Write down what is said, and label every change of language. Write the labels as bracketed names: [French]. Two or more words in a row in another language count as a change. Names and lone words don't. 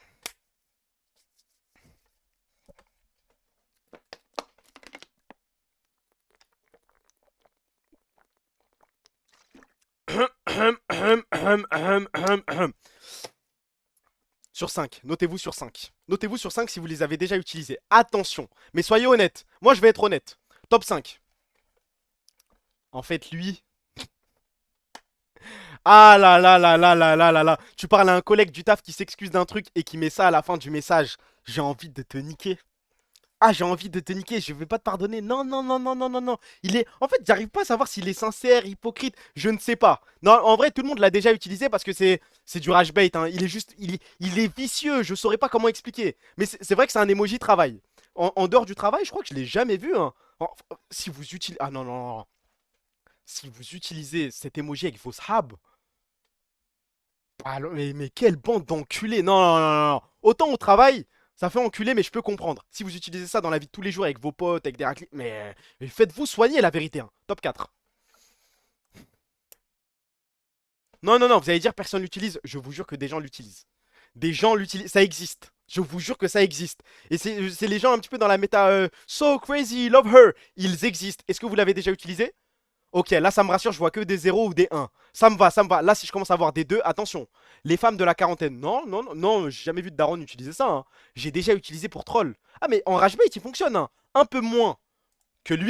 [French] Sur 5, notez-vous sur 5. Notez-vous sur 5 si vous les avez déjà utilisés. Attention, mais soyez honnêtes. Moi, je vais être honnête. Top 5. En fait, lui... Ah là là là là là là là là. Tu parles à un collègue du taf qui s'excuse d'un truc et qui met ça à la fin du message. J'ai envie de te niquer. Ah, j'ai envie de te niquer, je vais pas te pardonner. Non, non, non, non, non, non, non. Il est. En fait, j'arrive pas à savoir s'il est sincère, hypocrite. Je ne sais pas. Non, en vrai, tout le monde l'a déjà utilisé parce que c'est du [English] rage bait. [French] Hein. Il est juste. Il est vicieux. Je saurais pas comment expliquer. Mais c'est vrai que c'est un emoji travail. En dehors du travail, je crois que je l'ai jamais vu. Hein. Si vous utilisez. Ah non, non, non. Si vous utilisez cet emoji avec vos shabs. Ah, mais quelle bande d'enculés. Non, non, non, non, non. Autant au travail. Ça fait enculer, mais je peux comprendre. Si vous utilisez ça dans la vie de tous les jours avec vos potes, avec des raclis... Mais faites-vous soigner la vérité. Hein. Top 4. Non, non, non, vous allez dire personne l'utilise. Je vous jure que des gens l'utilisent. Des gens l'utilisent. Ça existe. Je vous jure que ça existe. Et c'est les gens un petit peu dans la méta [English] So crazy, love her. [French] Ils existent. Est-ce que vous l'avez déjà utilisé? Ok, là ça me rassure, je vois que des 0 ou des 1. Ça me va, ça me va. Là, si je commence à voir des 2, attention. Les femmes de la quarantaine, non, non, non, non, j'ai jamais vu de daron utiliser ça. Hein. J'ai déjà utilisé pour troll. Ah, mais en [English] rage bait, [French] il fonctionne. Hein. Un peu moins que lui.